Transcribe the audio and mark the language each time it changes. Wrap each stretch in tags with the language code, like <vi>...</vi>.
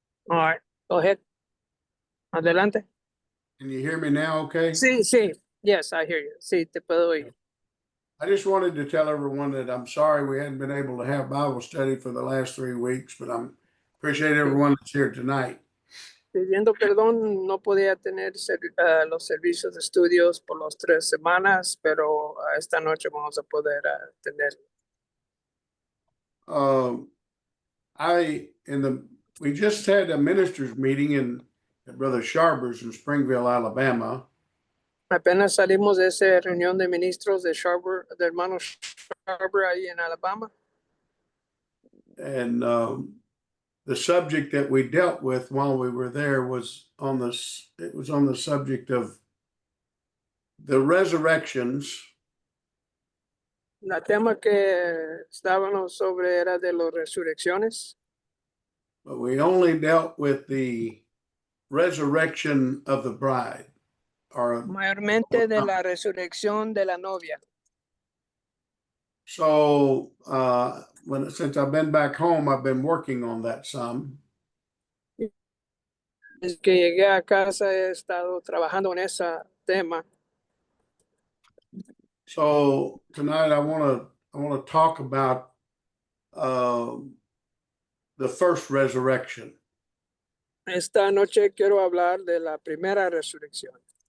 <en>All right, go ahead.</en> <es>Adelante.</es> <en>Can you hear me now okay?</en> <es>Sí, sí.</es> <en>Yes, I hear you.</en> <es>Sí, te puedo oír.</es> <en>I just wanted to tell everyone that I'm sorry we hadn't been able to have Bible study for the last 3 weeks, but appreciate everyone that's here tonight.</en> <es>Pidiendo perdón, no podía tener los servicios de estudios por las 3 semanas, pero esta noche vamos a poder tener.</es> <en>We just had a ministers meeting at Brother Sharber's in Springville, Alabama.</en> <es>Apenas salimos de esa reunión de ministros de hermano Sharber ahí en Alabama.</es> <en>And the subject that we dealt with while we were there was on the subject of the resurrections.</en> <es>El tema que estábamos sobre era de las resurrecciones.</es> <en>But we only dealt with the resurrection of the bride.</en> <es>Mayormente de la resurrección de la novia.</es> <en>So since I've been back home, I've been working on that some.</en> <es>Desde que llegué a casa he estado trabajando en ese tema.</es> <en>So tonight I want to talk about the first resurrection.</en> <es>Esta noche quiero hablar de la primera resurrección.</es>